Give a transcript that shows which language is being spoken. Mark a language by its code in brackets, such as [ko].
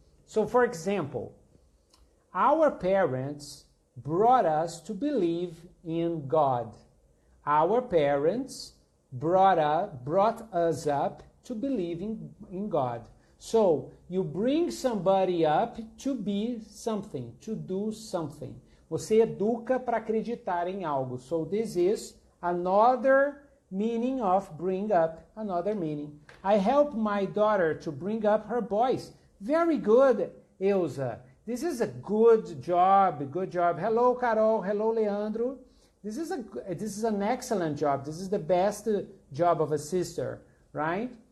[en] So for example, our parents brought us to believe in God. Our parents brought us up to believe in God. So, you bring somebody up to be something, to do something. [pt] Você educa para acreditar em algo. [en] So, this is another meaning of bring up, another meaning. I help my daughter to bring up her boys. Very good, Elsa. This is a good job, good job. Hello, Carol. Hello, Leandro. This is an excellent job. This is the best job of a sister, right?